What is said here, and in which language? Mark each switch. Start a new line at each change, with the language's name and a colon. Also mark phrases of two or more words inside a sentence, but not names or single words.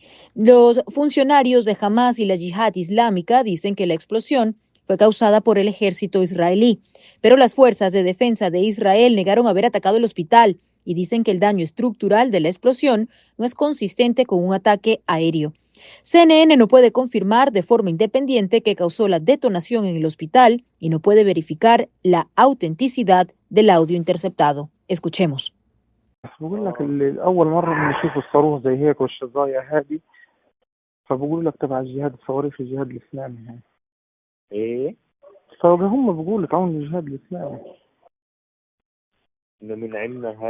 Spanish: Los funcionarios de Hamas y la Yihad Islámica dicen que la explosión fue causada por el ejército israelí, pero las fuerzas de defensa de Israel negaron haber atacado el hospital y dicen que el daño estructural de la explosión no es consistente con un ataque aéreo. CNN no puede confirmar de forma independiente que causó la detonación en el hospital y no puede verificar la autenticidad del audio interceptado. Escuchemos.
Arabic: بقول لك أول مرة بنشوف الصاروخ زي هيك والشظايا هذه فبقول لك تبع الجهاد الصواريخ الجهاد الإسلامي هاي ايه فهم بقولوا تعاون الجهاد الإسلامي انه من عندنا هذا